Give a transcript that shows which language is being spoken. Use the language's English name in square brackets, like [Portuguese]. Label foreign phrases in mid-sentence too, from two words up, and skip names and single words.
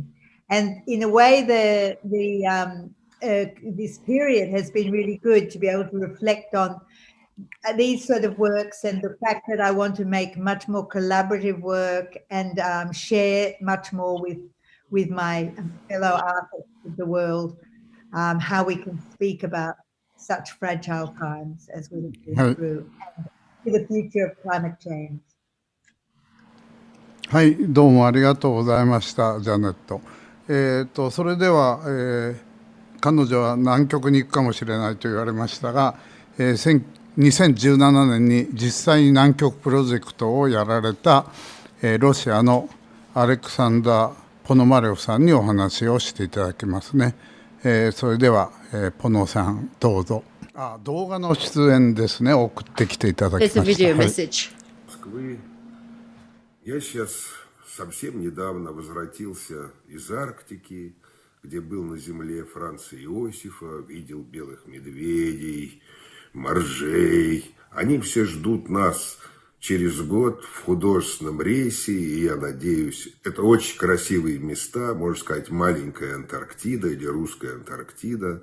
[English] And in a way, this period has been really good to be able to reflect on these sort of works and the fact that I want to make much more collaborative work and share much more with my fellow artists of the world, how we can speak about such fragile times as we've been through and to the future of climate change. [Japanese] はい、どうもありがとうございました、ジャネット。それでは、彼女は南極に行くかもしれないと言われましたが、2017年に実際に南極プロジェクトをやられた、ロシアのアレクサンダー・ポノマレフさんにお話をしていただきますね。それでは、ポノさんどうぞ。動画の出演ですね、送ってきていただきました。 [Russian] Я сейчас совсем недавно возвратился из Арктики, где был на земле Франца Иосифа, видел белых медведей, моржей. Они все ждут нас через год в художественном рейсе, и я надеюсь, это очень красивые места, можно сказать, маленькая Антарктида или русская Антарктида.